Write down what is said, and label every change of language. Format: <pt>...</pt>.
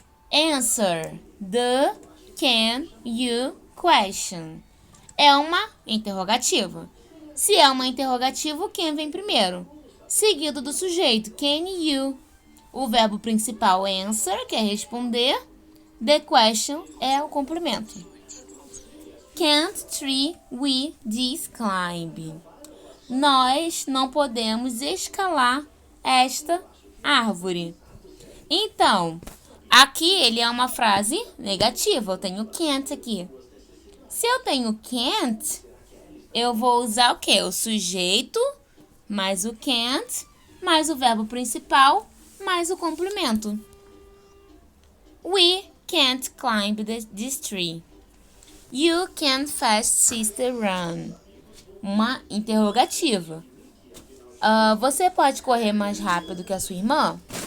<en>Answer the can you question.</en> <pt>É uma interrogativa. Se é uma interrogativa, o can vem primeiro, seguido do sujeito, can you. O verbo principal answer, que é responder. The question é o complemento.</pt> <en>Can't tree we this climb?</en> <pt>Nós não podemos escalar esta árvore. Então, aqui ele é uma frase negativa. Eu tenho can't aqui. Se eu tenho can't, eu vou usar o quê? O sujeito, mais o can't, mais o verbo principal, mais o complemento.</pt> <en>We can't climb this tree. You can't fast sister run.</en> <pt>Uma interrogativa. Você pode correr mais rápido que a sua irmã?</pt>